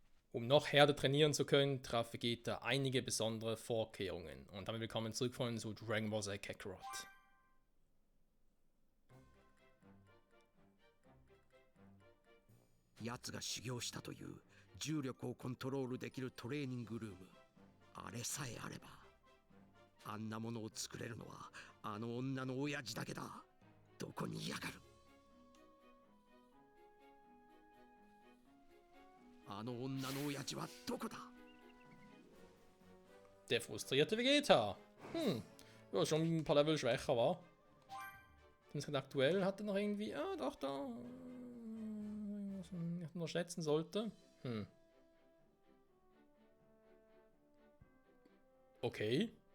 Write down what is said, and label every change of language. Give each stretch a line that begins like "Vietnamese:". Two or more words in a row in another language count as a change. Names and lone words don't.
German: Um noch härter trainieren zu können, traf Vegeta einige besondere Vorkehrungen. Und damit willkommen zurück von zu Dragon Ball Z Kakarot.
Japanese: 奴が修行したという重力をコントロールできるトレーニングルーム、あれさえあればあんなものを作れるのはあの女の親父だけだ。どこにいやがる。あの女の親父はどこだ。
German: Der frustrierte Vegeta. Ja, schon ein paar Level schwächer war. Aktuell hat er noch irgendwie. Ah, doch, da. Was man nicht unterschätzen sollte. Okay.